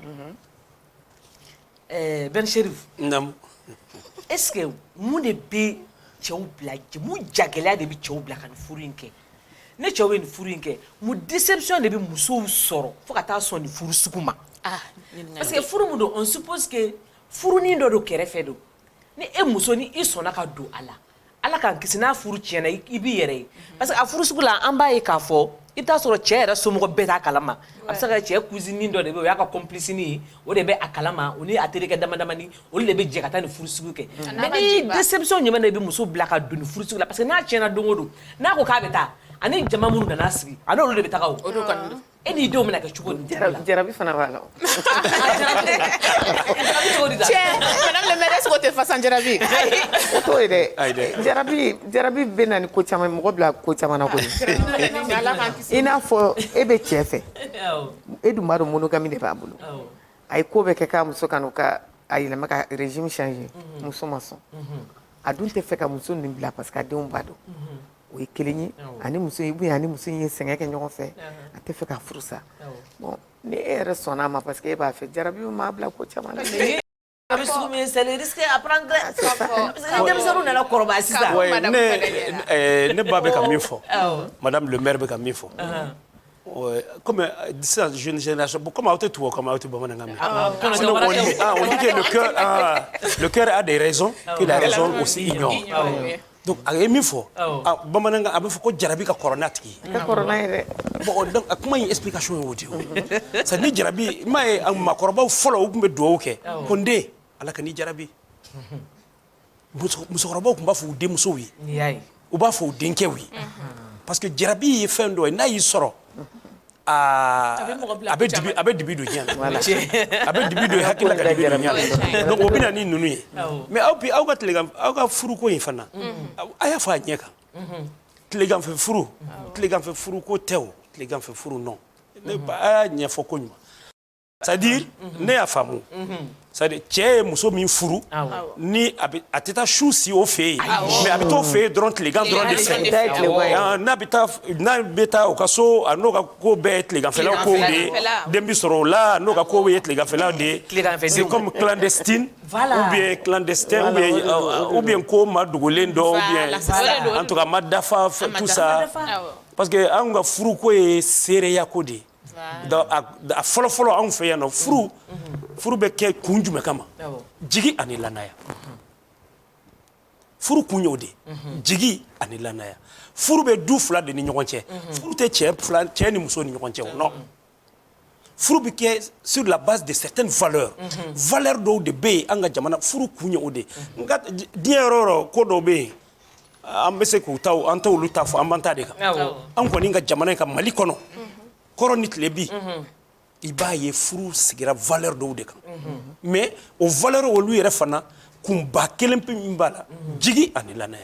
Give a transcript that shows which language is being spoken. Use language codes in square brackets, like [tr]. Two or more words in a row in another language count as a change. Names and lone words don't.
[bm] Ben Cherif est-ce que mun de bɛ cɛw bila mun jagɛlɛya de bɛ cɛw bila ka nin furu in kɛ ne cɛw bɛ nin furu in kɛ mun déception de bɛ musow sɔrɔ fo ka taa sɔn nin furu sugu ma [fr] parce que [bm] furu mun don [fr] on suppose que [bm] furunin dɔ don kɛrɛfɛ don ni e muso ni i sɔnna ka don a la ala k'an kisi n'a furu tiɲɛna i b'i yɛrɛ ye [fr] parce que [bm] a furu sugu la an b'a ye k'a fɔ i bɛ taa sɔrɔ cɛ yɛrɛ somɔgɔ bɛɛ t'a kalama a bɛ se ka cɛ cousine dɔ de bɛ o y'a ka complicini ye o de bɛ a kalama o ni a terikɛ damadamani olu de bɛ jɛ ka taa nin furu sugu kɛ mais ni déception ɲuman de bɛ muso bila ka don nin furu sugu la [fr] parce que [bm] n'a tiɲɛna don o don n'a ko k'a bɛ taa ani jama minnu nana sigi a n'olu de bɛ taga o e n'i denw bɛna kɛ cogo di jarabi fana b'a la [fr] madame le maire est-ce que [bm] o tɛ fasan jarabi o t'o ye dɛ jarabi bɛ na ni ko caman mɔgɔ bila ko caman na koyi i n'a fɔ e bɛ cɛ fɛ e dun b'a dɔn monogami de b'a bolo a ye ko bɛɛ kɛ k'a muso kan ka a yɛlɛma ka régime changer muso ma sɔn a dun tɛ fɛ ka muso nin bila [fr] parce que [bm] a denw b'a dɔn o ye kelen ye ani muso ani muso ye sɛgɛn kɛ ɲɔgɔn fɛ a tɛ fɛ ka furu sa bon ni e yɛrɛ sɔnna a ma [fr] parce que [bm] e b'a fɛ jarabi m'a bila ko caman na a bɛ sugu min [fr] c'est le risque à prendre parce que [bm] ni denmisɛnninw nana kɔrɔbaya sisan ne ba bɛ ka min fɔ [fr] madame le maire [bm] bɛ ka min fɔ [fr] comme cette jeune génération, comme on dit que le cœur a des raisons que la raison aussi ignore. [bm] Donc a ye min fɔ bamanankan a bɛ fɔ ko jarabi ka kɔrɔ n'a tigi ye bon donc a kuma in explication ye o de ye c'est ni jarabi m'a ye maakɔrɔbaw fɔlɔ u tun bɛ dugawu kɛ ko n den ala ka n'i jarabi musokɔrɔbaw tun b'a fɔ u denmusow ye u b'a fɔ u denkɛw ye [fr] parce que [bm] jarabi ye fɛn dɔ ye n'a y'i sɔrɔ a bɛ dibi don ɲɛ na a bɛ dibi don hakili la ka dibi don ɲɛ na donc o bɛ na ni ninnu ye mais aw ka furuko in fana a y'a fɔ a ɲɛ kan tileganfɛ furu ko tɛ o tileganfɛ furu non a y'a ɲɛfɔ ko ɲuman [fr] c'est à dire [bm] ne y'a faamu [fr] c'est à dire [bm] cɛ ye muso min furu ni a tɛ taa su si o fɛ yen mais a bɛ t'o fɛ yen dɔrɔn tilegan dɔrɔn de fɛ n'a bɛ taa o ka so a n'o ka ko bɛɛ ye tileganfɛlaw kow de ye den bi sɔrɔ o la n'o ka kow ye tileganfɛlaw de ye [fr] c'est comme clandestine ou bien [bm] clandestin ou bien ko ma dogolen dɔ [fr] ou bien en tout cas [bm] ma dafa [fr] tout ça parce que [bm] an ka furuko ye seereya ko de ye a fɔlɔ-fɔlɔ anw fɛ yan nɔ furu bɛ kɛ kun jumɛn kama jigi ani lanaya furu kun y'o de jigi ani lanaya furu bɛ du fila de ni ɲɔgɔn cɛ furu tɛ cɛ ni muso ni ɲɔgɔn cɛ o non furu bɛ kɛ [fr] sur la base de certaines valeurs valeurs [bm] dɔw de bɛ yen an ka jamana furu kun y'o de nka diɲɛ yɔrɔ o yɔrɔ ko dɔw bɛ yen an bɛ se k'u ta an t'olu ta fɔ an b'an ta de kan an kɔni ka jamana in ka Mali kɔnɔ kɔrɔ ni tile bi i b'a ye furu sigira valeur dɔw de kan mais o valeur olu yɛrɛ fana kunba kelen pe min b'a la jigi ani lanaya